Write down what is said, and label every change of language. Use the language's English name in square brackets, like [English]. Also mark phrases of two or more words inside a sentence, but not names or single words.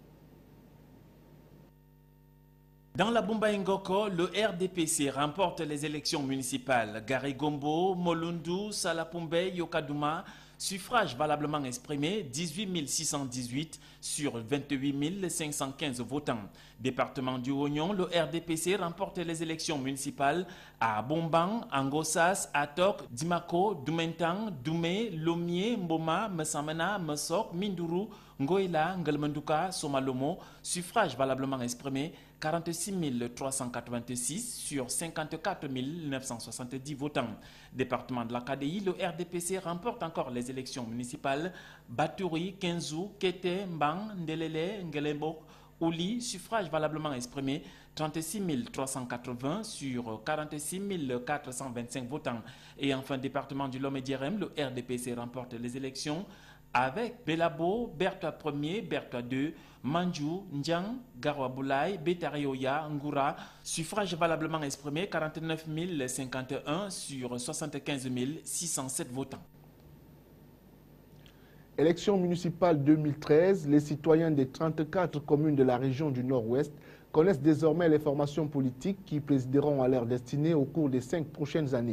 [French] Dans la Bumba Ngoko, le RDPC remporte les élections municipales. Garigombo, Molundu, Salapumbe, Yokadouma, suffrage valablement exprimé 18 618 sur 28 515 votants. Département du Oignon, le RDPC remporte les élections municipales à Bombang, Angossas, Atok, Dimako, Doumentang, Doumé, Lomier, Mboma, Messamena, Mesok, Minduru, Ngoïla, Ngelmenduka, Somalomo, suffrage valablement exprimé 46 386 sur 54 970 votants. Département de la KDI, le RDPC remporte encore les élections municipales. Baturi, Kenzu, Kete, Mbang, Ndelele, Ngelembo, Ouli, suffrage valablement exprimé 36 380 sur 46 425 votants. Et enfin, département du Lomé-Dierem, le RDPC remporte les élections avec Belabo, Bertha 1er, Bertha 2, Manju, Ndjang, Garwaboulay, Betarioya, Ngoura, suffrage valablement exprimé 49 051 sur 75 607 votants. Élection municipale 2013, les citoyens des 34 communes de la région du Nord-Ouest connaissent désormais les formations politiques qui présideront à leur destinée au cours des 5 prochaines années.